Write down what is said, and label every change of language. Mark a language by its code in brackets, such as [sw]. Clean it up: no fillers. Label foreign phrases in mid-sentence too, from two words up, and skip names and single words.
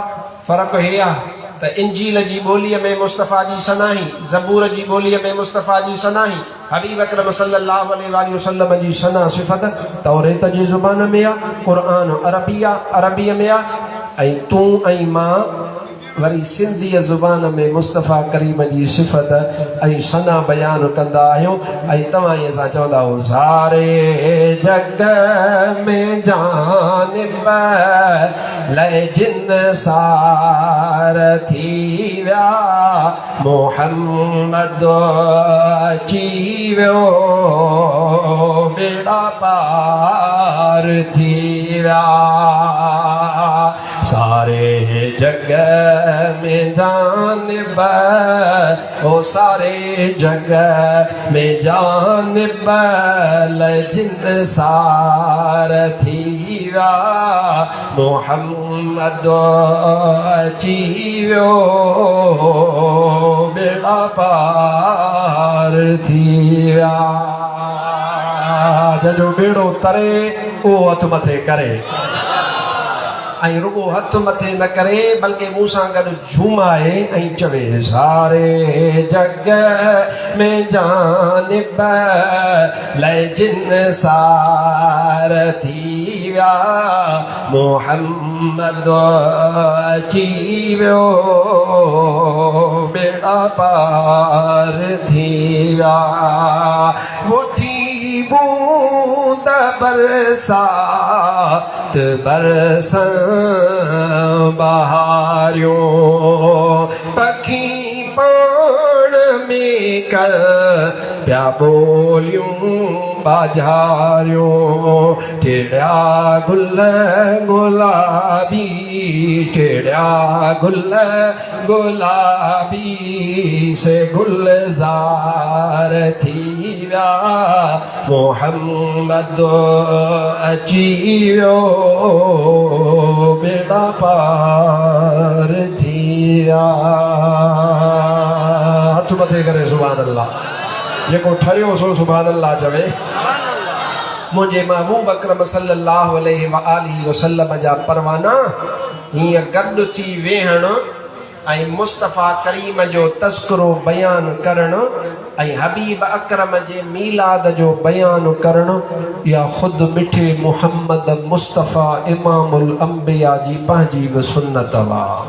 [sd] फ़र्क़ु हे आहे त इंजील जी ॿोलीअ में मुस्तफ़ा जी सनाही, ज़बूर जी ॿोलीअ में मुस्तफ़ा जी सनाही, हबीब अकरम [ar] صلى الله عليه وسلم [sd] जी सना सिफ़त तौरेत जी ज़ुबान में आहे, क़ुरान अरबीअ में आहे, ऐं तूं ऐं मां वरी सिंधीअ ज़ुबान में मुस्तफ़ा करीम जी सिफ़त ऐं सना बयानु कंदा आहियूं। ऐं तव्हां इहे सां चवंदा हो, सारे जग में जानिब लय जिन सार थी विया, मोहम्मद अची वियो बेड़ा पार थी विया। सारे जग में जानिब, ओ सारे जग में जानिब जिन सार थी विया, मोहम्मद अची वियो बेड़ा पार थी विया। जंहिंजो बेड़ो तरे उहो हथ मथे करे, ऐं रुगो हथ मथे न करे बल्कि मूंसां गॾु झूमाए ऐं चवे, सारे जग में जानिब लय जिन सार थी विया, मोहम्मद अची वियो बेड़ा पार थी विया। वठी बूंद बरसात बरसन बहारियों, पखी पाण में कर प्या बोलियूं बाजारियों टेढ़ा गुल गुलाबी टेढ़ा गुल गुलाबी से गुलजार थी व्या मोहम्मद अची वियो बेड़ा पार थी व्या हथ मथे करे [ar] سبحان الله [sd] जेको ठहियो सो [ar] سبحان الله [sd] चवे मुझे महबूब अकरम [ar] صلى الله عليه وآله وسلم [sd] जा परवाना हीअं गॾु थी वेहण ऐं मुस्तफ़ा करीम जो तज़किरो बयान करण ऐं हबीब अकरम जे मीलाद जो बयान करण या ख़ुदि मिठे मुहम्मद मुस्तफ़ा [ar] إمام الأنبياء [sd] जी पंहिंजी बि सुन्नत वा